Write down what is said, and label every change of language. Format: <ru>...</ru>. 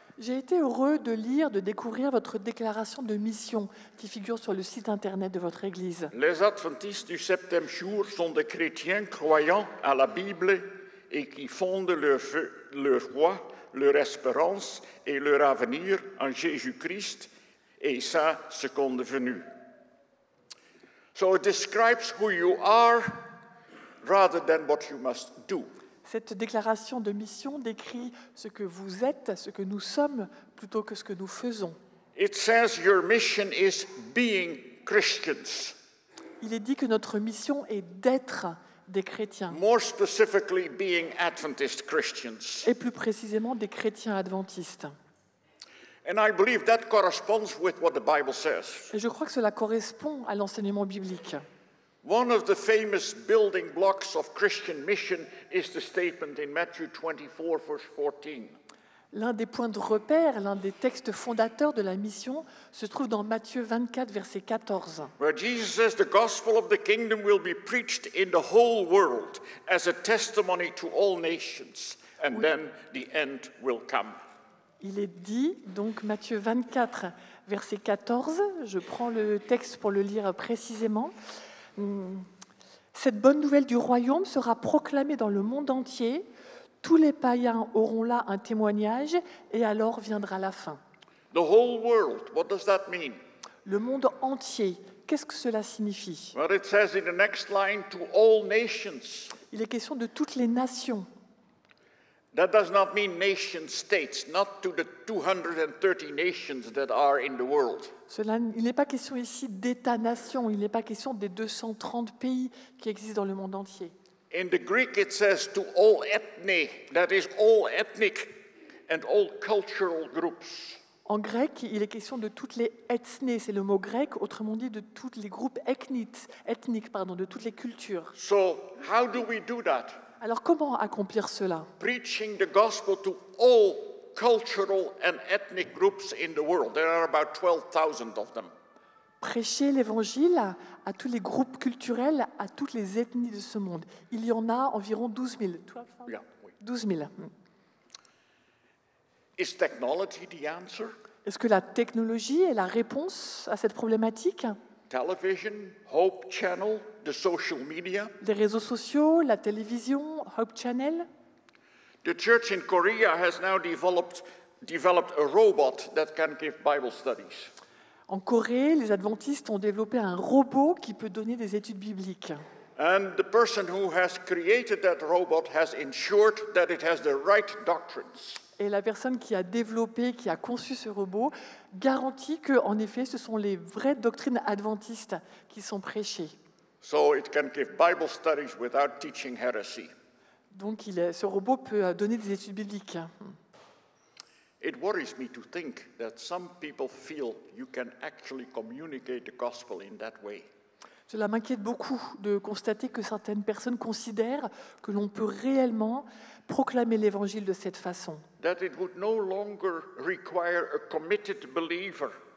<fr>J'ai été heureux de lire, de découvrir votre déclaration de mission qui figure sur le site internet de votre Église. Les adventistes du septième jour sont des chrétiens croyant à la Bible et qui fondent leur foi, leur espérance et leur avenir en Jésus-Christ et sa seconde venue.</fr> <en>So it describes who you are rather than what you must do.</en> <fr>Cette déclaration de mission décrit ce que vous êtes, ce que nous sommes, plutôt que ce que nous faisons.</fr> <en>It says your mission is being Christians.</en> <fr>Il est dit que notre mission est d'être des chrétiens,</fr> <en>More specifically, being Adventist Christians.</en> <fr>et plus précisément des chrétiens adventistes.</fr> <en>And I believe that corresponds with what the Bible says.</en> <fr>Et je crois que cela correspond à l'enseignement biblique.</fr> <en>One of the famous building blocks of Christian mission is the statement in Matthew 24, verse 14.</en> <fr>L'un des points de repère, l'un des textes fondateurs de la mission se trouve dans Matthieu 24, verset 14.</fr> <en>Where Jesus says the gospel of the kingdom will be preached in the whole world as a testimony to all nations, and then the end will come.</en> <fr>Il est dit, donc Matthieu 24, verset 14, je prends le texte pour le lire précisément. Cette bonne nouvelle du royaume sera proclamée dans le monde entier. Tous les païens auront là un témoignage et alors viendra la fin.</fr> <en>The whole world, what does that mean?</en> <fr>Le monde entier, qu'est-ce que cela signifie?</fr> <en>Well, it says in the next line, to all nations.</en> <fr>Il est question de toutes les nations.</fr> <en>That does not mean nation states, not to the 230 nations that are in the world.</en> <fr>Il n'est pas question ici d'États-nations, il n'est pas question des 230 pays qui existent dans le monde entier.</fr> <en>In the Greek, it says to all ethne, that is all ethnic and all cultural groups.</en> <fr>En grec, il est question de toutes les ethnées, c'est le mot grec, autrement dit de tous les groupes ethniques, de toutes les cultures.</fr> <en>So, how do we do that?</en> <fr>Alors comment accomplir cela?</fr> <en>Preaching the gospel to all cultural and ethnic groups in the world. There are about 12,000 of them.</en> <fr>Prêcher l'évangile à tous les groupes culturels, à toutes les ethnies de ce monde. Il y en a environ 12 000. 12 000.</fr> <en>Is technology the answer?</en> <fr>Est-ce que la technologie est la réponse à cette problématique?</fr> <en>Television, Hope Channel, the social media.</en> <fr>Les réseaux sociaux, la télévision, Hope Channel.</fr> <en>The church in Korea has now developed a robot that can give Bible studies.</en> <fr>En Corée, les adventistes ont développé un robot qui peut donner des études bibliques.</fr> <en>And the person who has created that robot has ensured that it has the right doctrines.</en> <fr>Et la personne qui a développé, qui a conçu ce robot, garantit que, en effet, ce sont les vraies doctrines adventistes qui sont prêchées.</fr> <en>So it can give Bible studies without teaching heresy.</en> <fr>Donc, ce robot peut donner des études bibliques.</fr> <en>It worries me to think that some people feel you can actually communicate the gospel in that way.</en> <fr>Cela m'inquiète beaucoup de constater que certaines personnes considèrent que l'on peut réellement proclamer l'évangile de cette façon.</fr> <en>That it would no longer require a committed believer.</en>